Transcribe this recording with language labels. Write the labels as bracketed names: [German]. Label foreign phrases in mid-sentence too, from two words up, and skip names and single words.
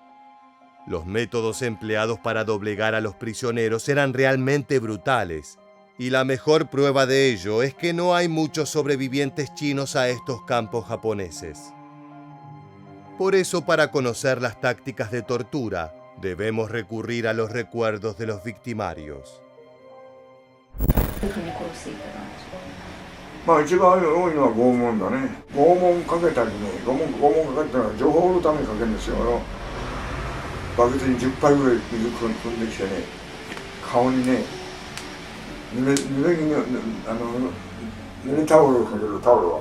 [Spanish] Los métodos empleados para doblegar a los prisioneros eran realmente brutales, y la mejor prueba de ello es que no hay muchos sobrevivientes chinos a estos campos japoneses. Por eso, para conocer las tácticas de tortura, debemos recurrir a los recuerdos de los victimarios. [Japanese] どういうふうに殺していったか。まあ一番多いのは拷問だね。拷問かけたりね、拷問かけたのは情報のためにかけるんですよ。バケツに10杯ぐらい水汲んできてね、顔にね、濡れタオルをかける、タオルは。